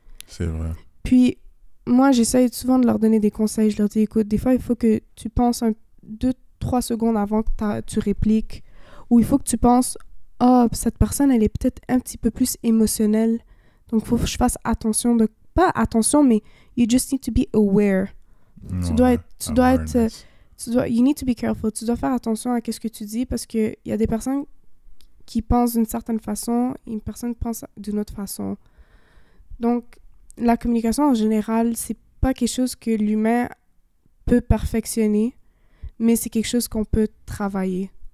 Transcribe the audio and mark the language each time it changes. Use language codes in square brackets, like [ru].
[fr] C'est vrai. Puis, moi, j'essaie souvent de leur donner des conseils. Je leur dis « Écoute, des fois, il faut que tu penses 2-3 secondes avant que tu répliques. Ou il faut que tu penses « Ah, cette personne, elle est peut-être un petit peu plus émotionnelle. » Donc, il faut que je fasse attention de... Pas attention, mais [en] you just need to be aware. [fr] Tu dois être... [en] You need to be careful. [fr] Tu dois faire attention à ce que tu dis parce qu'il y a des personnes qui pensent d'une certaine façon et une personne pense d'une autre façon. Donc, la communication en général, c'est pas quelque chose que l'humain peut perfectionner, mais c'est quelque chose qu'on peut travailler.